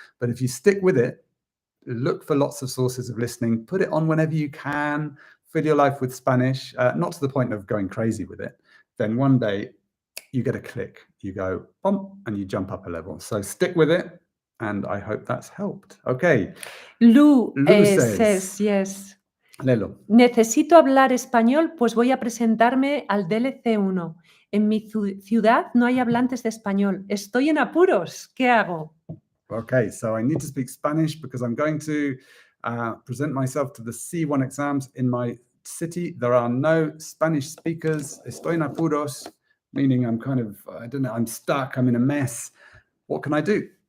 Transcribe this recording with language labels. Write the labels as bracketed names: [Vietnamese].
[English] But if you stick with it, look for lots of sources of listening, put it on whenever you can, fill your life with Spanish, not to the point of going crazy with it, then one day you get a click, you go, bump, and you jump up a level. So stick with it, and I hope that's helped. Okay. Lou says, yes. [Spanish] Léelo. Necesito hablar español, pues voy a presentarme al DLC 1. En mi ciudad no hay hablantes de español. Estoy en apuros. ¿Qué hago? [English] Okay, so I need to speak Spanish because I'm going to present myself to the C1 exams in my city. There are no Spanish speakers. [Spanish] Estoy en apuros, [English] meaning I'm kind of, I don't know, I'm stuck, I'm in a mess. What can I do?